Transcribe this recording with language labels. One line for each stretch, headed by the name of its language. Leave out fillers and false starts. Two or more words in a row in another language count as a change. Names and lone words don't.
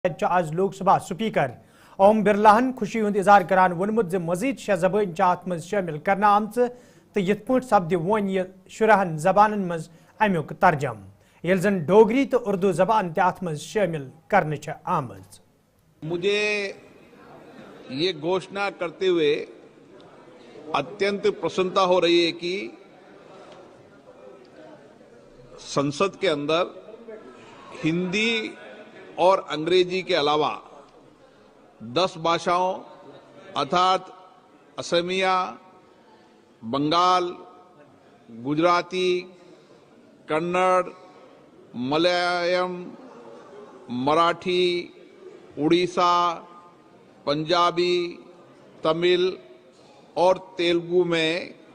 Kashmiri: آز لوک سبھا سپیکر اوم برلاہن خوشی ہند اظہار کران وونمت مزید 6 زبان ات مز شامل کرنا آمت تو یت پٲٹھۍ سپدِ ون یہ شُرہن زبانن مز امیُک ترجم ییٚلہِ زن ڈوگری تو اردو زبان تہِ ات مز شامل کرنہٕ چھےٚ آمٕژ۔
Hindi: मुझे ये घोषणा करते हुए अत्यंत प्रसन्नता हो रही है कि संसद के अंदर हिंदी और अंग्रेजी के अलावा 10 भाषाओं अर्थात असमिया, बंगाल, गुजराती, कन्नड़, मलयालम, मराठी, उड़ीसा, पंजाबी, तमिल और तेलुगु में